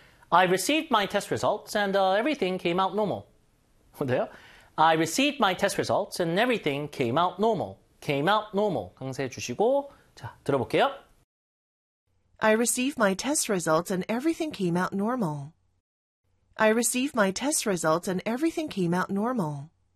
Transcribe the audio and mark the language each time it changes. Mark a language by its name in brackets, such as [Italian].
[English] I received my test results and everything came out normal. [Korean] 어때요? [English] I received my test results and everything came out normal. Came out normal. [Korean] 강세 주시고 자 들어볼게요. [English] I received my test results and everything came out normal. I received my test results and everything came out normal.